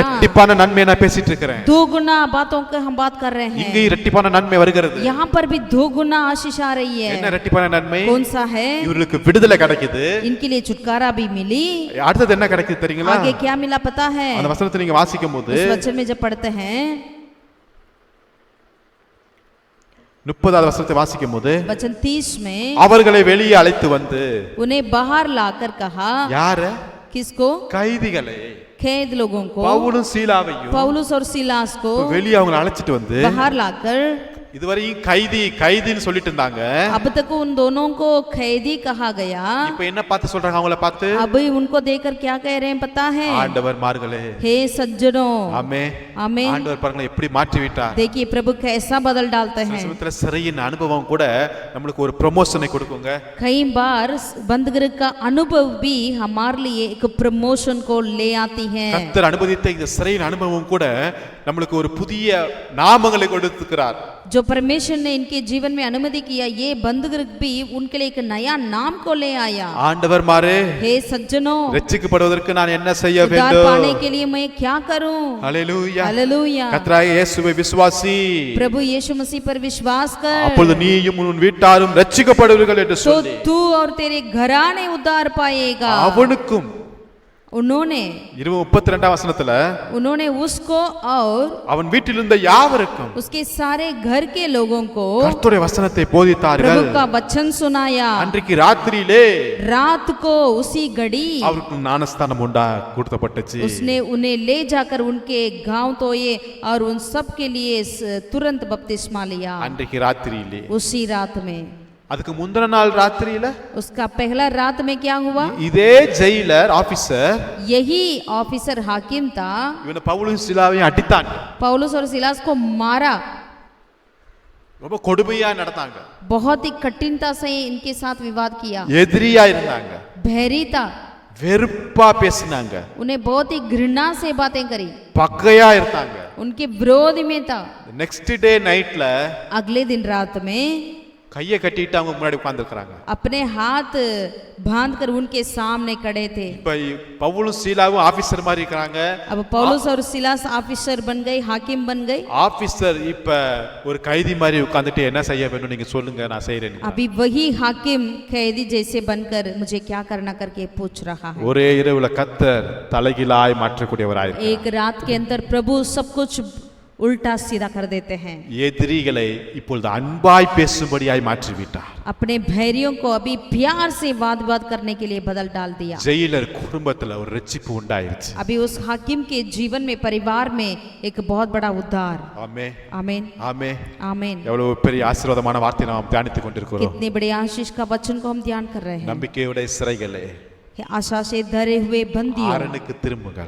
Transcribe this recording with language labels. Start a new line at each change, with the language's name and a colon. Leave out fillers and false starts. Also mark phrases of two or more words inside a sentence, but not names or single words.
Tamil: இரட்டிப்பான நன்மையை நான் பேசிட்டு இருக்கிறேன்.
Hindi: दो गुना बातों का हम बात कर रहे
Tamil: இங்கே
Hindi: हैं।
Tamil: இரட்டிப்பான நன்மை வருகிறது.
Hindi: यहाँ पर भी दो गुना आशीष आ रही
Tamil: என்ன
Hindi: है।
Tamil: இரட்டிப்பான நன்மை?
Hindi: कौन सा है?
Tamil: இவர்களுக்கு விடுதலை கிடைக்குது.
Hindi: इनके लिए छुटकारा भी मिली।
Tamil: அடுத்தது என்ன கிடைக்குது தெரியுங்களா?
Hindi: आगे क्या मिला पता है?
Tamil: அந்த வசனத்தை நீங்க வாசிக்கும்போது
Hindi: इस वचन में जब पढ़ते हैं,
Tamil: 30வது வசனத்தை வாசிக்கும்போது
Hindi: वचन 30 में
Tamil: அவர்களை வெளியே அழைத்து வந்து,
Hindi: उन्हें बाहर लाकर कहा।
Tamil: யார?
Hindi: किसको?
Tamil: கைதிகளை,
Hindi: कैद लोगों को,
Tamil: பவுலும் சீலாவையும்
Hindi: पौलुस और सिलास को
Tamil: வெளியே அவங்களை அழைச்சிட்டு வந்து,
Hindi: बाहर लाकर,
Tamil: இதுவரையும் கைதின்னு சொல்லிட்டு இருந்தாங்க.
Hindi: अब तक उन दोनों को कैदी कहा गया।
Tamil: இப்ப என்ன பார்த்து சொல்றாங்க? அவங்கள பார்த்து
Hindi: अभी उनको देखकर क्या कह रहे हैं पता है?
Tamil: ஆண்டவர்மார்களே,
Hindi: हे सज्जनों,
Tamil: ஆமென்.
Hindi: आमेन।
Tamil: ஆண்டவர் பாருங்களேன் எப்படி மாற்றி விட்டார்.
Hindi: देखिए प्रभु कैसा बदल डालते हैं।
Tamil: சமயத்துல சிறையின் அனுபவம் கூட நம்மளுக்கு ஒரு ப்ரமோஷனை கொடுக்குங்க.
Hindi: कई बार बंद गृह का अनुभव भी हमारे लिए एक प्रमोशन को ले आती है।
Tamil: கர்த்தர் அனுமதித்த இந்த சிறையின் அனுபவம் கூட நம்மளுக்கு ஒரு புதிய நாமங்களை கொடுத்துக்கிறார்.
Hindi: जो परमेश्वर ने इनके जीवन में अनुमति किया, ये बंद गृह भी उनके लिए एक नया नाम को ले आया।
Tamil: ஆண்டவர்மாரே,
Hindi: हे सज्जनों,
Tamil: ரட்சிக்கப்படுவதற்கு நான் என்ன செய்ய
Hindi: उद्धार
Tamil: வேண்டும்?
Hindi: पाने के लिए मैं क्या करूं?
Tamil: ஹalleluya.
Hindi: हालेलुया।
Tamil: கர்த்தராகிய இயேசுவை விசுவாசி,
Hindi: प्रभु यीशु मसीह पर विश्वास कर,
Tamil: அப்பொழுது நீயும் உன் வீட்டாரும் ரட்சிக்கப்படுவீர்கள் என்று
Hindi: तो
Tamil: சொல்லி
Hindi: तू और तेरे घराने उद्धार पाएगा।
Tamil: அவனுக்கும்
Hindi: उन्होंने
Tamil: 32 வசனத்துல
Hindi: उन्होंने उसको और
Tamil: அவன் வீட்டில் இருந்த யாவருக்கும்
Hindi: उसके सारे घर के लोगों को
Tamil: கர்த்தருடைய வசனத்தை போதித்தார்கள்.
Hindi: प्रभु का वचन सुनाया।
Tamil: அன்றைக்கு ராத்திரியிலே
Hindi: रात को उसी घड़ी
Tamil: அவருக்கு ஞானஸ்தானம் கொடுக்கப்பட்டுச்சு.
Hindi: उसने उन्हें ले जाकर उनके गांव तोए और उन सब के लिए तुरंत बपतिस्मा लिया।
Tamil: அன்றைக்கு ராத்திரியிலே
Hindi: उसी रात में।
Tamil: அதுக்கு முந்தின நாள் ராத்திரியில
Hindi: उसका पहला रात में क्या हुआ?
Tamil: இதே
English: jailer officer
Hindi: यही ऑफिसर हाकिम था,
Tamil: இவனை பவுலும் சிலாவையும் அடித்தான்.
Hindi: पौलुस और सिलास को मारा।
Tamil: ரொம்ப கொடுமையா நடந்தாங்க.
Hindi: बहुत ही कठिनता से इनके साथ विवाद किया।
Tamil: எதிரியா இருந்தாங்க.
Hindi: भैरी था,
Tamil: வெறுப்பா பேசினாங்க.
Hindi: उन्हें बहुत ही घृणा से बातें करी,
Tamil: பகையா இருந்தாங்க.
Hindi: उनके विरोध में था।
English: next day
Tamil: நைட்ல
Hindi: अगले दिन रात में
Tamil: கையை கட்டிட்டு அவங்க முன்னாடி உட்கார்ந்திருக்காங்க.
Hindi: अपने हाथ बांधकर उनके सामने खड़े थे।
Tamil: இப்ப பவுலும் சீலாவும் ஆபீசர் மாதிரி இருக்காங்க.
Hindi: अब पौलुस और सिलास ऑफिसर बन गए, हाकिम बन गए।
Tamil: ஆபீசர் இப்ப ஒரு கைதி மாதிரி உட்கார்ந்துட்டு என்ன செய்ய வேணும் நீங்க சொல்லுங்க நான் செய்றேன்.
Hindi: अभी वही हाकिम कैदी जैसे बनकर मुझे क्या करना करके पूछ रहा है।
Tamil: ஒரே இரவுல கர்த்தர் தலைகீழாய் மாற்றக்கூடியவராய் இருக்கார்.
Hindi: एक रात के अंदर प्रभु सब कुछ उल्टा सीधा कर देते हैं।
Tamil: எதிரிகளை இப்பொழுது அன்பாய் பேசும்படியாய் மாற்றி விட்டார்.
Hindi: अपने भैरियों को अभी प्यार से वाद विवाद करने के लिए बदल डाल दिया।
Tamil: ஜெயிலர் குடும்பத்துல ஒரு ரட்சிப்பு உண்டாயிருச்சு.
Hindi: अभी उस हाकिम के जीवन में, परिवार में एक बहुत बड़ा उद्धार।
Tamil: ஆமென்
Hindi: आमीन
Tamil: ஆமென்
Hindi: आमीन।
Tamil: எவ்வளவு பெரிய ஆசீர்வாதமான வார்த்தையை நாம் தியானித்துக் கொண்டிருக்கிறோம்.
Hindi: कितने बड़े आशीष का वचन को हम ध्यान कर रहे हैं।
Tamil: நம்பிக்கையுடைய சிறைகளே
Hindi: आशा से धरे हुए बंदियों,
Tamil: ஆரனுக்கு திரும்புங்கள்,